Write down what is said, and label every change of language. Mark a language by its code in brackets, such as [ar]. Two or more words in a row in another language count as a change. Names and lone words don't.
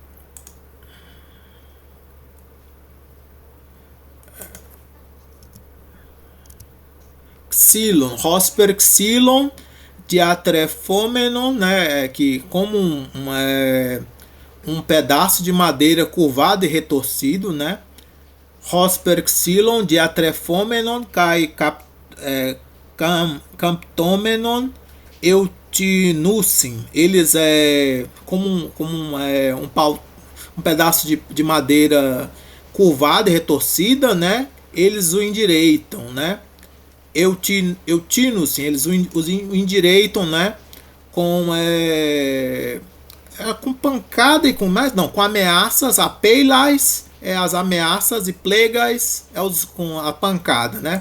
[el] Ξύλον, ὥσπερ ξύλον διαστρεφόμενον, [pt] né? Que como um pedaço de madeira curvado e retorcido, né? [el] ὥσπερ ξύλον διαστρεφόμενον καὶ καμπτόμενον εὐθύνουσιν. [pt] Eles um pedaço de madeira curvada e retorcida, né? Eles o endireitam, né? Eutinusin, eles o endireitam, né? Com pancada e com mais não, com ameaças, apeilais as ameaças e plegais com a pancada, né?